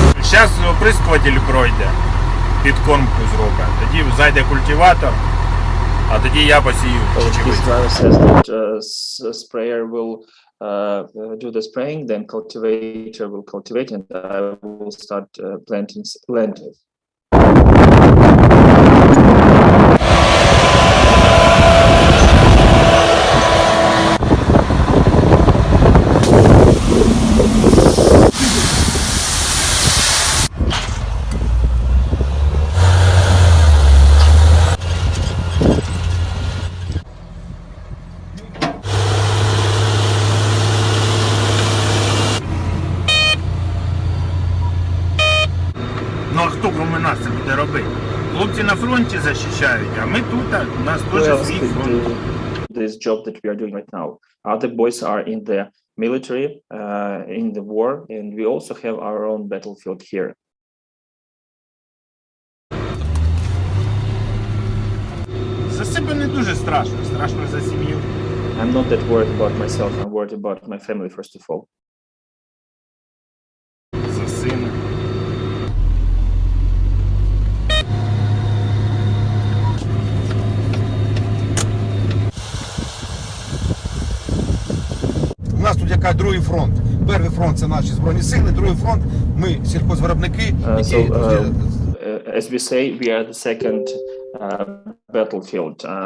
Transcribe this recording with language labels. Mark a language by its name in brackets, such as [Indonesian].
[Ukrainian] Зараз оприскуватель пройде, підкормку зробить, тоді зайде культиватор, а тоді я посію. [English] This driver says that sprayer will do the spraying, then cultivator will cultivate, and I will start planting lentils. [Ukrainian] Ну а хто крім нас це буде робити? Хлопці на фронті захищають, а ми тут, у нас теж свій фронт. [English] This job that we are doing right now. Other boys are in the military, in the war, and we also have our own battlefield here. [Ukrainian] За себе не дуже страшно, страшно за сім'ю. [English] I'm not that worried about myself, I'm worried about my family first of all. [Ukrainian] За сина. У нас як кажуть, другий фронт. Перший фронт – це наші Збройні сили, другий фронт – ми, сільхозвиробники, які... [English] As we say, we are the second battlefield.